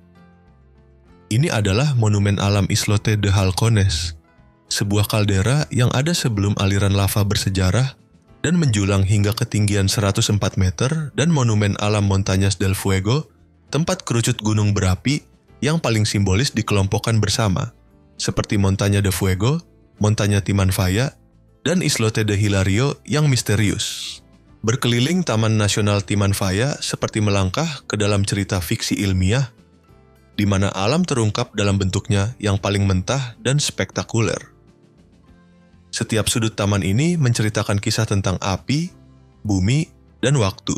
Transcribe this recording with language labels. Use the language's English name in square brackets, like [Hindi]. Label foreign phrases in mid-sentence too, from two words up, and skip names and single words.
[Indonesian] Ini adalah Monumen Alam Islote de Halcones, sebuah kaldera yang ada sebelum aliran lava bersejarah dan menjulang hingga ketinggian 104 meter, dan Monumen Alam Montañas del Fuego, tempat kerucut gunung berapi yang paling simbolis dikelompokkan bersama, seperti Montaña de Fuego, Montaña Timanfaya, dan Islote de Hilario yang misterius. Berkeliling Taman Nasional Timanfaya seperti melangkah ke dalam cerita fiksi ilmiah di mana alam terungkap dalam bentuknya yang paling mentah dan spektakuler. Setiap sudut taman ini menceritakan kisah tentang api, bumi, dan waktu.